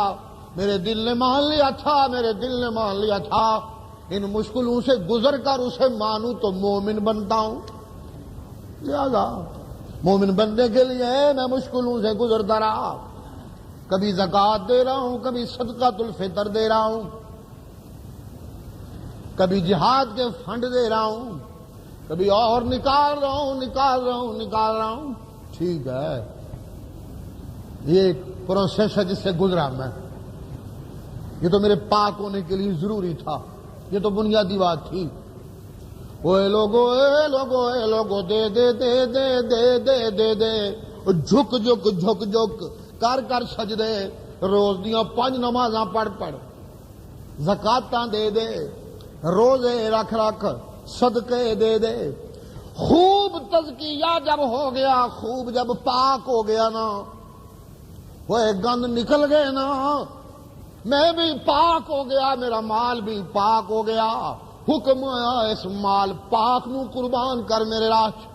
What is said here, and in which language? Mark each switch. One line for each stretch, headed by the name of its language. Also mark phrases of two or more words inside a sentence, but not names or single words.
Urdu: میرے دل نے مان لیا تھا، میرے دل نے مان لیا تھا ان مشکلوں سے گزر کر اسے مانوں تو مومن بنتا ہوں، لہذا مومن بننے کے لیے میں مشکلوں سے گزرتا رہا، کبھی زکوٰۃ دے رہا ہوں، کبھی صدقۃ الفطر دے رہا ہوں، کبھی جہاد کے فنڈ دے رہا ہوں، کبھی اور نکال رہا ہوں، نکال رہا ہوں، نکال رہا ہوں۔ ٹھیک ہے، یہ ایک پروسیس ہے جس سے گزرا میں، یہ تو میرے پاک ہونے کے لیے ضروری تھا، یہ تو بنیادی بات تھی۔ اے لوگو، اے لوگو، اے لوگو، دے دے دے دے دے دے دے دے،
Punjabi: جھک جھک جھک جھک کر کر سجدے، روز دیاں 5 نمازاں پڑھ پڑھ، زکاتاں دے دے، روزے رکھ رکھ، صدقے دے دے۔
Urdu: خوب تزکیہ جب ہو گیا، خوب جب پاک ہو گیا نا، وہ گند نکل گئے نا، میں بھی پاک ہو گیا، میرا مال بھی پاک ہو گیا، حکم آیا
Punjabi: اس مال پاک نو قربان کر میرے راہ۔